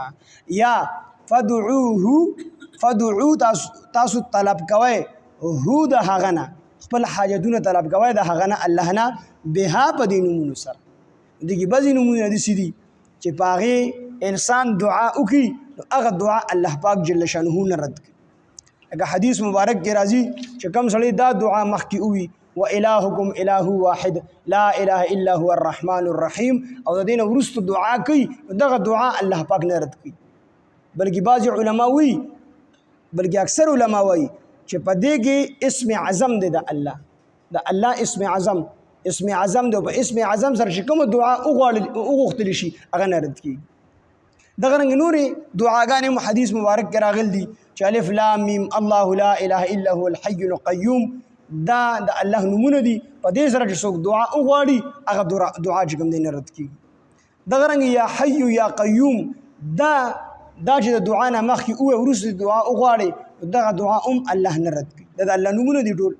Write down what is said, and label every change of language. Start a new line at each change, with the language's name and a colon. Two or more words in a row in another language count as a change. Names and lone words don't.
Pashto: یا فدعو تاسو طلب کوئ هو د هغه نه، خپل حاجتونه طلب کوئ د هغه نه، الله نه، بها په دې نومونو سره. دغې بعضې نومونه داسې دي چې په هغې انسان دعا وکړي نو هغه دعا الله پاک جل شانه نه رد کړي. لکه حدیث مبارک کې راځي چې کوم سړی دا دعا مخکې ووي
Arabic: وإلهکم إله واحد لا إله إلا هو الرحمن الرحیم،
Pashto: او د دې نه وروسته دعا کوي، دغه دعا الله پاک نه رد کوي. بلکې بعضې علما وایي، بلکې اکثر علما وایي چې په دې کې اسم اعظم دی د الله، د الله اسم اعظم دی، او په اسم اعظم سره چې کومه دعا وغوښتلی شي هغه نه رد کېږي. دغه رنګ نورې دعاګانې هم حدیث مبارک کې راغلي دي چې
Arabic: الف لام میم الله لا اله الا هو الحي القیوم،
Pashto: دا د الله نومونه دي. په دې سره چې څوک دعا وغواړي هغه دعا چې کوم دی نه رد کېږي. دغه رنګ
Arabic: یا حي یا قیوم،
Pashto: دا چې د دعا نه مخکې ووایي وروسته دعا وغواړي، دغه دعا هم الله نه رد کوي. دا د الله نومونه دي ټول.